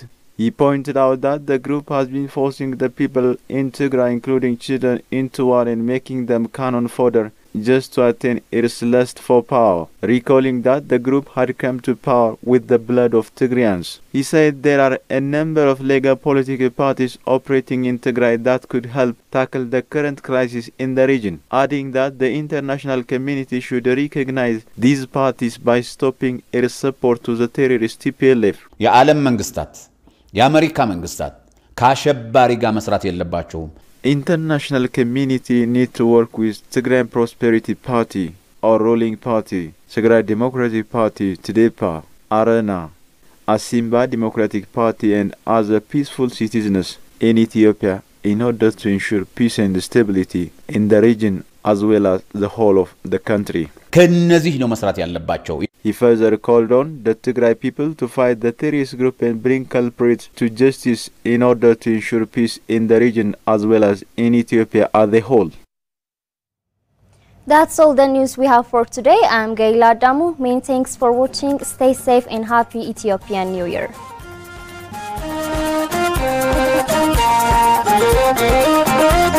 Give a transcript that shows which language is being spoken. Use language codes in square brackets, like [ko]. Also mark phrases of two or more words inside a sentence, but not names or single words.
[en] He pointed out that the group has been forcing the people in Tigray, including children, into war and making them cannon fodder just to attain its lust for power, recalling that the group had come to power with the blood of Tigrayans. He said there are a number of legal political parties operating in Tigray that could help tackle the current crisis in the region, adding that the international community should recognize these parties by stopping its support to the terrorist TPLF. [am] የዓለም መንግስታት የአሜሪካ መንግስታት ከአሸባሪ ጋር መስራት የለባቸውም። [en] International community need to work with Tigray Prosperity Party or ruling party, Tigray Democratic Party, TDEPA, Arena, Asimba Democratic Party and other peaceful citizens in Ethiopia in order to ensure peace and stability in the region as well as the whole of the country. [am] ከነዚህ ነው መስራት ያለባቸው። [en] He further called on the Tigray people to fight the terrorist group and bring culprits to justice in order to ensure peace in the region as well as in Ethiopia as a whole. That's all the news we have for today. I'm Gaila Damu. Many thanks for watching. Stay safe and happy Ethiopian New Year.